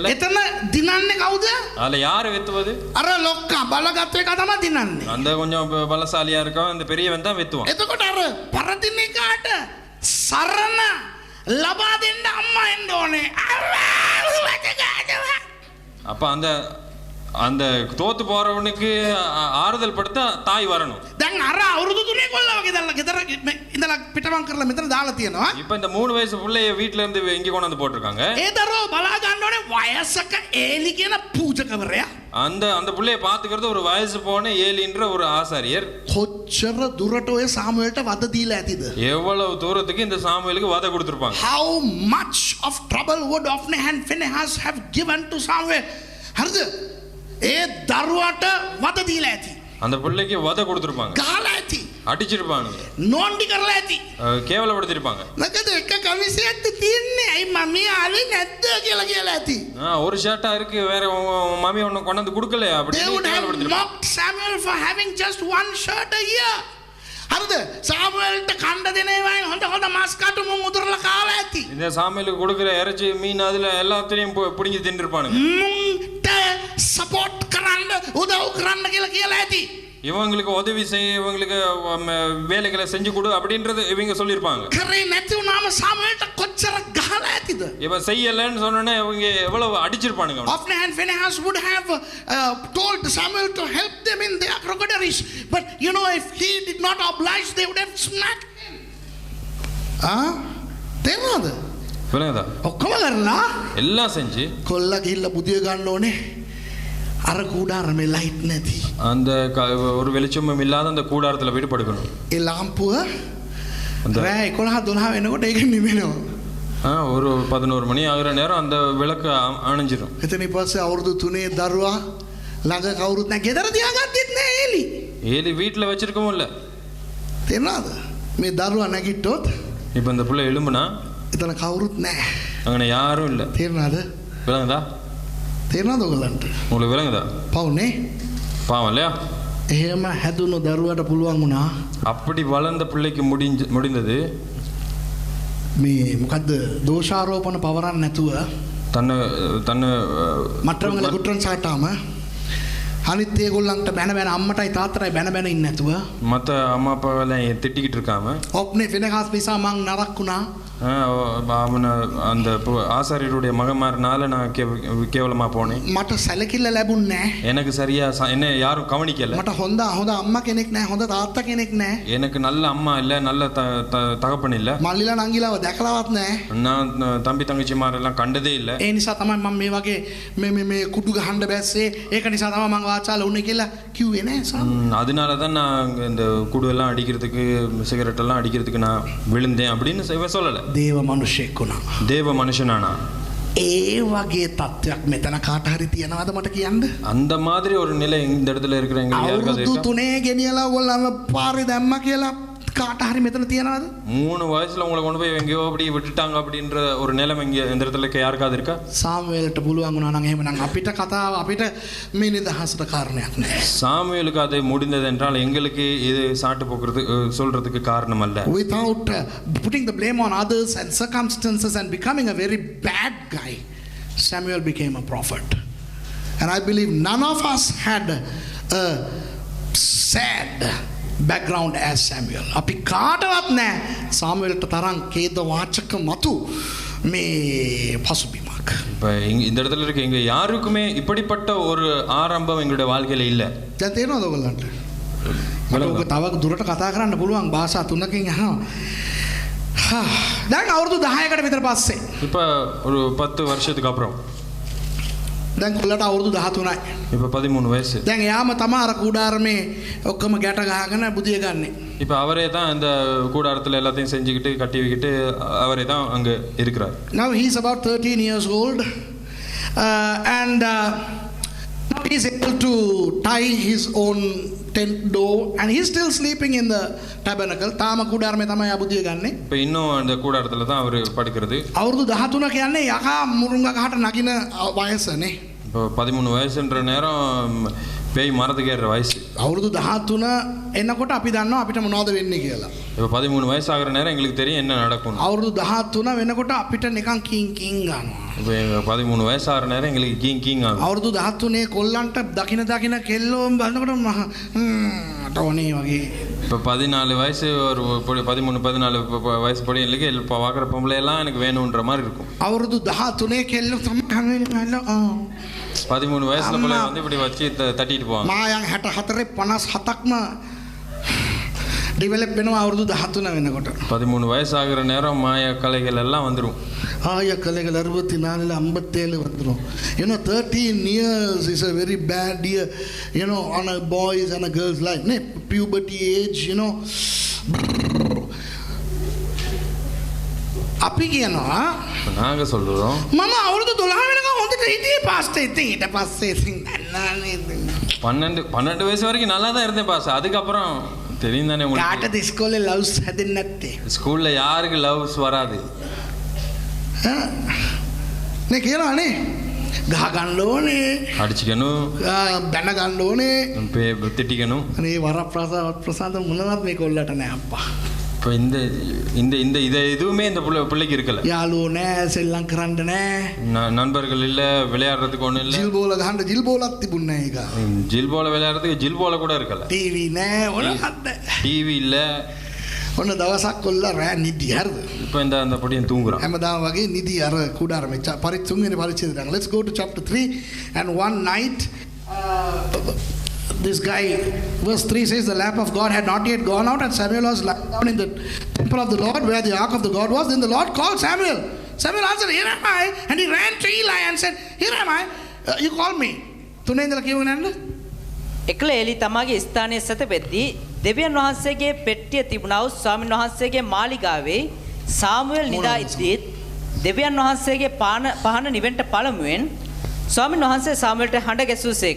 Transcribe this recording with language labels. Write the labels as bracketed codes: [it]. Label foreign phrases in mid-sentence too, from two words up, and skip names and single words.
[si] එතන දිනන්නේ කවුද? [ta] அதுல யாரு வெத்துவது? [si] අර ලොක්කා බලගත් එක තමයි දිනන්නේ. [ta] அந்த கொஞ்சம் பலசாலியா இருக்கவன் அந்த பெரியவன் தான் வெத்துவான். [si] එතකොට අර පරදින එකාට සරණ ලබා දෙන්න අම්මා එන්න ඕනේ. [ta] அப்ப அந்த தோத்து போறவனுக்கு ஆறுதல் படுத்த தாய் வரணும். [si] දැන් අර අවුරුදු 3 කොල්ලා වගේ දැල්ලා ගෙදර ඉඳලා පිටමන් කරලා මෙතන දාලා තියෙනවා. [ta] இப்ப இந்த 3 வயசு பிள்ளைய வீட்ல இருந்து இங்க கொண்டு வந்து போட்டுருக்காங்க. [si] ඒ දරුවෝ බලා ගන්න ඕනේ වයසක ඒලි කියන පූජකවරයා. [ta] அந்த பிள்ளைய பாத்துக்கிறது ஒரு வயசு போன ஏலின்ற ஒரு ஆசாரியர். [si] කොච්චර දුරට ඔය සාමුවෙල්ට වද දීලා ඇතිද? [ta] எவ்வளவு தூரத்துக்கு இந்த சாமுவேலுக்கு வதை கொடுத்திருப்பாங்க. [en] How much of trouble would Hophni and Phinehas have given to Samuel? [si] හරිද? ඒ දරුවාට වද දීලා ඇති. [ta] அந்த பிள்ளைக்கு வதை கொடுத்திருப்பாங்க. [si] ගහලා ඇති. [ta] அடிச்சிருப்பானுங்க. [si] නෝන්ඩි කරලා ඇති. [ta] கேவலப்படுத்திருப்பாங்க. [si] නැකද එක කමිසයක් තියෙන්නේ. අයි මම්මී ආවේ නැද්ද කියලා ඇති. [ta] ஒரு ஷர்ட்டா இருக்கு, வேற மம்மி ஒண்ணு கொண்டு வந்து கொடுக்கல [en] They [ta] அப்படின்னு [en] would have [ta] கேவலப்படுத்திருப்பாங்க. [en] mocked Samuel for having just 1 shirt a year. [si] හරිද? සාමුවෙල්ට කණ්ඩ දෙන ඒවායින් හොඳ මාස් කටු මුං උදුරලා කාලා ඇති. [ta] இந்த சாமியலுக்கு கொடுக்குற இறைச்சி மீன் அதுல எல்லாத்தையும் பிடிங்கி தின்னுருப்பானுங்க. [si] මුන්ට සපෝට් කරන්න උදව් කරන්න කියලා ඇති. [ta] இவங்களுக்கு உதவி செய்ய, இவங்களுக்கு வேலைகளை செஞ்சு கொடு அப்படின்றது இவங்க சொல்லியிருப்பாங்க. [si] කරේ නැති වුණාම සාමුවෙල්ට කොච්චර ගහලා ඇතිද? [ta] இவன் செய்யலன்னு சொன்னோன்னே இவங்க எவ்வளவு அடிச்சிருப்பானுங்க. [en] Hophni and Phinehas would have told Samuel to help them in their crocodiles, but you know, if he did not oblige, they would have smacked him. [si] තේරෙනවද? [ta] விளங்குதா? [si] ඔක්කොම කරලා [ta] எல்லாம் செஞ்சு [si] කොල්ලා ගිහිල්ලා බුදිය ගන්න ඕනේ. අර [ta] கூடாரமே லைட் [si] නැති. [ta] அந்த ஒரு வெளிச்சமும் இல்லாத அந்த கூடாரத்துல போய் படுக்கணும். [si] ඒ ලාම්පුව රෑ 11 වෙනකොට ඒක නිවෙනවා. [ta] ஒரு 11 மணி ஆகுற நேரம் அந்த விளக்கு அணைஞ்சிரும். [si] එතන ඊපස්සේ අවුරුදු 3 දරුවා ළඟ කවුරුත් නැහැ. ගෙදර තියාගත්තෙත් නැහැ ඒලි. [ta] ஏலி வீட்டுல வச்சிருக்கவும் இல்ல. [si] තේරෙනවද? මේ දරුවා නැගිට්ටොත් [ta] இப்ப இந்த பிள்ளை எழும்புனா [si] එතන කවුරුත් නැහැ. [ta] அங்கே யாரும் இல்ல. [si] තේරෙනවද? [ta] விளங்குதா? [si] තේරෙනවද ඔයගලන්ට? [ta] உங்களுக்கு விளங்குதா? [si] පවුනේ. [ta] பாவம் இல்லையா? [si] එහෙම හැදුණු දරුවාට පුළුවන් වුණා [ta] அப்படி வளர்ந்த பிள்ளைக்கு முடிந்தது [si] මේ මොකද්ද දෝෂාරෝපණ පවරන්න නැතුව [ta] தன்னை [si] මට්ටමල කුට්‍රන් සාටාම අනිත් ඒගොල්ලන්ට බැන අම්මටයි තාත්තටයි බැන ඉන්නේ නැතුව [ta] மற்ற அம்மா அப்பாவெல்லாம் திட்டிக்கிட்டு இருக்காம [si] ඔප්නේ Phinehas නිසා මං නරක් වුණා [ta] அவனை அந்த ஆசாரியருடைய மகமாரனால நான் கேவலமா போனேன். [si] මට සැලකිල්ල ලැබුණේ නැහැ. [ta] எனக்கு சரியா என்ன யாரும் கவனிக்கல. [si] මට හොඳ අම්මා කෙනෙක් නැහැ, හොඳ තාත්තා කෙනෙක් නැහැ. [ta] எனக்கு நல்ல அம்மா இல்ல, நல்ல தகப்பன் இல்ல. [si] මල්ලිලා නංගිලාව දැකලවත් නැහැ. [ta] நான் தம்பி தங்கச்சிமாரெல்லாம் கண்டதே இல்ல. [si] ඒ නිසා තමයි මම මේ වගේ මේ කුඩු ගහන්න බැස්සේ. ඒක නිසා තමයි මම වාචාල උනේ කියලා කිව්වේ නෑ සාම. [ta] அதனால தான் நான் இந்த குடு எல்லாம் அடிக்கிறதுக்கு சிகரெட் எல்லாம் அடிக்கிறதுக்கு நான் விழுந்தேன் அப்படின்னு சொல்லல. [si] දේව මනුෂ්‍යෙක් වුණා. [ta] தேவ மனுஷனானா. [si] ඒ වගේ තත්ත්වයක් මෙතන කාට හරි තියනවද මට කියන්න? [ta] அந்த மாதிரி ஒரு நிலை இந்த இடத்துல இருக்கிறவங்க யாருக்காவது இருக்கா? [si] අවුරුදු 3 ගෙනියලා ඔයගොල්ලෝ පාරේ දැම්මා කියලා කාට හරி මෙතන තියනවද? [ta] 3 வயசுல உங்களை கொண்டு போய் எங்கேயோ அப்படி விட்டுட்டாங்க அப்படின்ற ஒரு நிலைமை இங்க இந்த இடத்துல யாருக்காவது இருக்கா? [si] சாமுவேல்ට පුළුවන් වුණා නම් එහෙමනම් අපිට කතාව අපිට මේ නිදහසට කාරණයක් නෑ. [ta] சாமுவேலுக்கு அது முடிந்தது என்றால் எங்களுக்கு இது சாட்டு போக்குறது சொல்றதுக்கு காரணம் அல்ல. [en] Without putting the blame on others and circumstances and becoming a very bad guy, Samuel became a prophet. And I believe none of us had a sad background as Samuel. [si] අපි කාටවත් නෑ සාමුවෙල්ට තරම් ඛේද වාචක මතු මේ පසුබිමක්. [ta] இப்ப இந்த இடத்துல இருக்க எங்க யாருக்குமே இப்படிப்பட்ட ஒரு ஆரம்பம் எங்களுடைய வாழ்க்கையில இல்ல. [si] දැන් තේරෙනවද ඔයගොල්ලන්ට? ඔක තව දුරට කතා කරන්න පුළුවන් භාෂා තුනකින් අහනවා. දැන් අවුරුදු 10කට විතර පස්සේ. [ta] இப்ப ஒரு 10 வருஷத்துக்கு அப்புறம். [si] දැන් කොල්ලට අවුරුදු 13යි. [ta] இப்ப 13 வயசு. [si] දැන් යාම තමයි අර කුඩාරමේ ඔක්කොම ගැට ගහගෙන බුදිය ගන්නෙ. [ta] இப்ப அவரே தான் இந்த கூடாரத்துல எல்லாத்தையும் செஞ்சுக்கிட்டு கட்டி வைக்கிட்டு அவரே தான் அங்க இருக்கிறார். [en] Now he is about 13 years old and he is able to tie his own tent door and he is still sleeping in the tabernacle. [si] තාම කුඩාරමේ තමයි බුදිය ගන්නෙ. [ta] இப்ப இன்னும் அந்த கூடாரத்துல தான் அவர் படுக்கிறது. [si] අවුරුදු 13 කියන්නේ යකා මුරුංගා ගහට නගින වයසනේ. [ta] இப்போ 13 வயசுன்ற நேரம் பேய் மரத்துக்கு ஏறுற வயசு. [si] අවුරුදු 13 එනකොට අපි දන්නවා අපිට මොනවද වෙන්නේ කියලා. [ta] இப்போ 13 வயசு ஆகுற நேரம் எங்களுக்கு தெரியும் என்ன நடக்கும். [si] අවුරුදු 13 වෙනකොට අපිට නිකන් කින් කින් ගන්නවා. [ta] இப்போ 13 வயசு ஆகுற நேரம் எங்களுக்கு கிங் கிங் ஆகும். [si] අවුරුදු 13 කොල්ලන්ට දකින කෙල්ලෝ බලනකොට මට ඕනේ වගේ. [ta] இப்போ 14 வயசு ஒரு 13 14 வயசு பொடியலுக்கு இப்போ பார்க்குற பொம்பளை எல்லாம் எனக்கு வேணுன்ற மாதிரி இருக்கும். [si] අවුරුදු 13 කෙල්ලෝ තමයි [ta] 13 வயசுல போல வந்து இப்படி வச்சு தட்டிட்டு போவாங்க. [si] මායන් 64 57ක්ම ඩෙවලොප් වෙනවා අවුරුදු 13 වෙනකොට. [ta] 13 வயசு ஆகுற நேரம் மாய கலைகள் எல்லாம் வந்துரும். ஆய கலைகள் 64 57 வந்துரும். [en] You know 13 years is a very bad year, you know, on a boys and a girls life. Ne puberty age, you know. [si] අපි කියනවා [ta] நாங்க சொல்றோம் [si] මම අවුරුදු 12 වෙනකන් හොඳට හිටියේ පාස්ටර්. ඉතින් ඊට පස්සේ ඉතින් දන්නානේ [ta] 12 වයசு வரைக்கும் நல்லா தான் இருந்தேன் பாஸ். அதுக்கப்புறம் தெரியும் தானே உங்களுக்கு. [si] කාටද ඉස්කෝලේ ලව්ස් හැදෙන්නේ නැත්තේ? [ta] ஸ்கூல்ல யாருக்கு லவ்ஸ் வராது? [si] නේ කියනවානේ ගහ ගන්න ඕනේ, [ta] அடிச்சுக்கணும், [si] බැන ගන්න ඕනේ, [ta] திட்டிக்கணும். [si] අනේ වරප්‍රසාද මොනවත් මේ කොල්ලට නෑ අප්පා. [ta] இப்போ இந்த இந்த இந்த இதை எதுவுமே இந்த பிள்ளைக்கு இருக்கல. [si] යාළුවෝ නෑ, සෙල්ලම් කරන්න නෑ, [ta] நண்பர்கள் இல்ல, விளையாடுறதுக்கு ஒண்ணு இல்ல. [si] ජිල් බෝල ගහන්න ජිල් බෝලක් තිබුණේ නෑ ඒක. [ta] ஜில் போல விளையாடுறதுக்கு ஜில் போல கூட இருக்கல. [si] ටීවී නෑ, මොනවද? [ta] டிவி இல்ல. [si] ඔන්න දවසක් කොල්ල රෑ නිදි හරිද? [ta] இப்போ இந்த அந்த பொடியன் தூங்குறான். [si] හැමදාම වගේ නිදි අර කුඩාරමේ තුන්වෙනි පරිච්ඡේදයට. [en] Let's go to chapter 3 and one night this guy, verse 3 says, the lamp of God had not yet gone out and Samuel was lying down in the temple of the Lord where the ark of the God was. Then the Lord called Samuel. Samuel answered, here am I. And he ran to Eli and said, here am I. You called me. [si] තුනේ ඉඳලා කියවගෙන යන්න. එකල එලි තමාගේ ස්ථානයේ සැතපෙද්දී දෙවියන් වහන්සේගේ පෙට්ටිය තිබුණා වූ ස්වාමීන් වහන්සේගේ මාලිගාවේ සාමුවෙල් නිදා ඉද්දීත් දෙවියන් වහන්සේගේ පහන නිවෙන්ට පළමුවෙන් ස්වාමීන් වහන්සේ සාමුවෙල්ට හඬ ගැසූසේක.